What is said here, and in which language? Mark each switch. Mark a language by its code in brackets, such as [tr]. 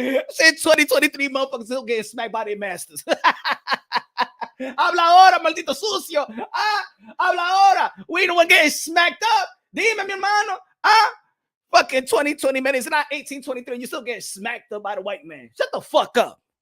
[en] Said 2023 motherfuckers still getting smacked by their masters. [es] Habla ahora, maldito sucio. Habla ahora. [en] We ain't the one getting smacked up. [es] Dime, mi hermano. [en] Fucking 2020 minutes, not 1823. You still getting smacked up by the white man. Shut the fuck up.